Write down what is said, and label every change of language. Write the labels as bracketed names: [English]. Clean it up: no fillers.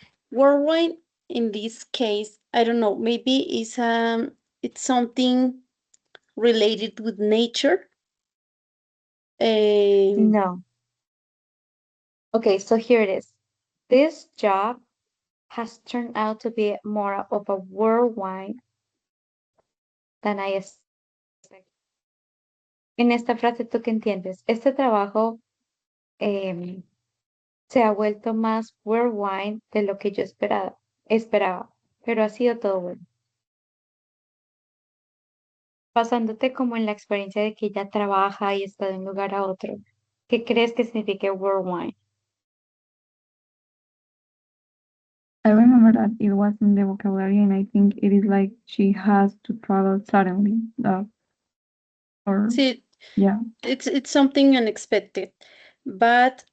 [English] Worldwide in this case, I don't know, maybe it's something related with nature. Um, No. Okay, so here it is. This job has turned out to be more of a worldwide than I expected. [Spanish] En esta frase, ¿tú qué entiendes? Este trabajo em, se ha vuelto más worldwide de lo que yo esperaba, pero ha sido todo bueno. Basándote como en la experiencia de que ella trabaja y está de un lugar a otro, ¿qué crees que signifique worldwide? [English] I remember that it was in the vocabulary, and I think it is like she has to travel suddenly. Or see, yeah, it's something unexpected, but